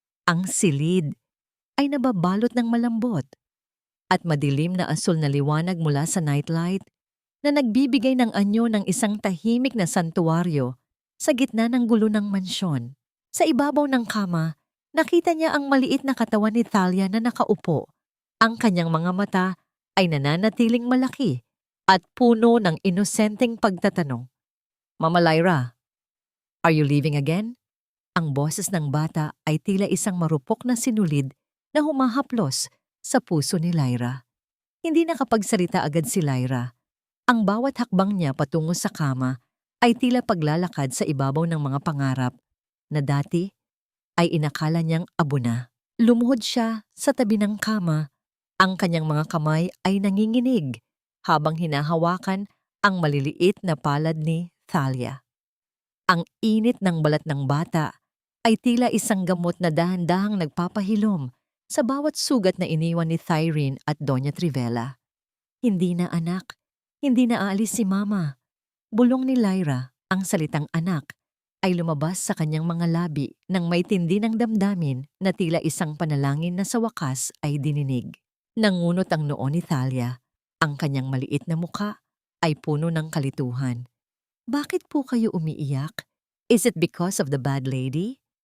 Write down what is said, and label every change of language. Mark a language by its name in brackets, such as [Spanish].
[Filipino] Ang silid ay nababalot ng malambot at madilim na asul na liwanag mula sa nightlight na nagbibigay ng anyo ng isang tahimik na santuwaryo sa gitna ng gulo ng mansyon. Sa ibabaw ng kama, nakita niya ang maliit na katawan ni Talia na nakaupo. Ang kanyang mga mata ay nananatiling malaki at puno ng inosenteng pagtatanong. [English] Mama Lyra, are you leaving again? [Filipino] Ang boses ng bata ay tila isang marupok na sinulid na humahaplos sa puso ni Lyra. Hindi nakapagsalita agad si Lyra. Ang bawat hakbang niya patungo sa kama ay tila paglalakad sa ibabaw ng mga pangarap na dati ay inakala niyang abo na. Lumuhod siya sa tabi ng kama. Ang kanyang mga kamay ay nanginginig habang hinahawakan ang maliliit na palad ni Thalia. Ang init ng balat ng bata ay tila isang gamot na dahan-dahang nagpapahilom sa bawat sugat na iniwan ni Thyrene at Doña Trivela. Hindi na anak, hindi na aalis si Mama. Bulong ni Lyra, ang salitang anak, ay lumabas sa kanyang mga labi nang may tindi ng damdamin na tila isang panalangin na sa wakas ay dininig. Nangunot ang noo ni Thalia. Ang kanyang maliit na mukha ay puno ng kalituhan. Bakit po kayo umiiyak? [English] Is it because of the bad lady?